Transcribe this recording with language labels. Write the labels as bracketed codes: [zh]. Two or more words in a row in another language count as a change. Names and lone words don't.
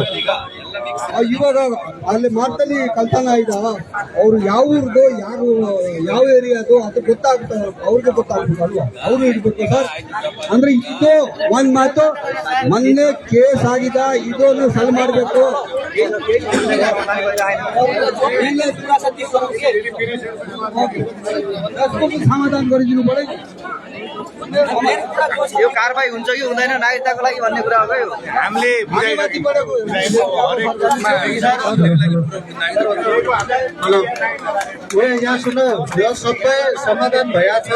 [kn] ಇವಾಗ ಅಲ್ಲಿ ಮಾತಲ್ಲಿ ಕಲ್ತಾನ ಆಯ್ದ, ಅವ್ರು ಯಾವ ಊರ್ದು ಯಾವ ಏರಿಯಾದು ಅದು ಗೊತ್ತಾಗ್ತದೆ, ಅವ್ರಿಗೆ ಗೊತ್ತಾಗ್ತದೆ ಅಲ್ವಾ? ಅವ್ರು ಇಡ್ಬೇಕು ಸರ್. ಅಂದ್ರೆ ಇದು ಒಂದ್ ಮಾತು, ಮೊನ್ನೆ ಕೇಸ್ ಆಗಿದೆ, ಇದನ್ನು ಸಲ್ ಮಾಡ್ಬೇಕು. [ne] समाधान गरिदिनु पर्यो। यो कारबाही हुन्छ कि हुँदैन नागरिकताको लागि भन्ने कुरा हो। हामीले यहाँ सुन, यो सबै समाधान भइया छ।